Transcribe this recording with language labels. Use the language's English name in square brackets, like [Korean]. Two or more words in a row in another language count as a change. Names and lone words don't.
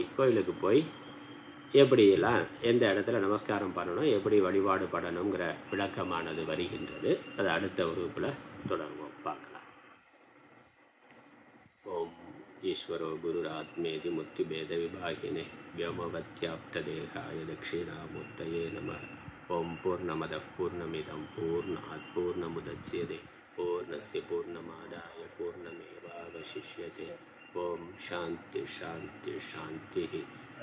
[Tamil] கோயிலுக்கு போய் எப்படியெல்லாம் எந்த இடத்துல நமஸ்காரம் பண்ணணும், எப்படி வழிபாடு பண்ணணுங்கிற விளக்கமானது வருகின்றது. அது அடுத்த வகுப்பில் தொடங்குவோம், பார்க்கலாம். [Sanskrit] ओम् ईश्वरो गुरुरात्मेति मुक्तिभेद विभागिने व्योमवत्याप्तदेहाय दक्षिणामूर्तये नमः. ओम पूर्णमदः पूर्णमिदं पूर्णात् पूर्णमुदच्यते पूर्णस्य पूर्णमादाय पूर्णमेवावशिष्यते. ओम शांति शांति शांति.